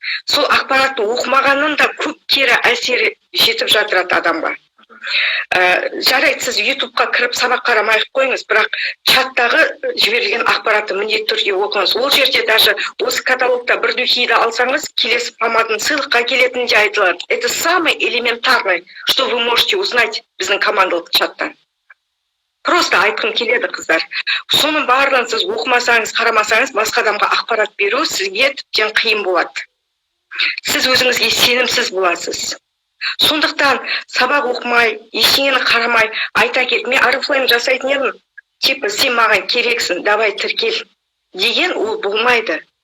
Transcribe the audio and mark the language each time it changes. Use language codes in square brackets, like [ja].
[kk] Сол ақпаратты оқымағанның да көп кері әсері жетіп жатырады адамға. Жарайды, сіз YouTube-қа кіріп сабақ қарамай қойыңыз, бірақ чаттағы жіберілген ақпаратты міндетті түрде оқыңыз. Ол жерде даже осы каталогта бір духиді алсаңыз, келесі помадың сыйлыққа келетіні де айтылады. [ru] Это самое элементарное, что вы можете узнать [kk] біздің командалық чаттан. Просто айтқым келеді, қыздар. Соның барлығын сіз оқымасаңыз, қарамасаңыз, басқа адамға ақпарат беру сізге тіптен қиын болады. Сіз өзіңізге сенімсіз боласыз. Сондықтан сабақ оқымай, ештеңені қарамай, айта кет, мен Oriflame жасайтын едім, [ru] типа [kk] сен маған керексің, давай тіркел деген ол болмайды.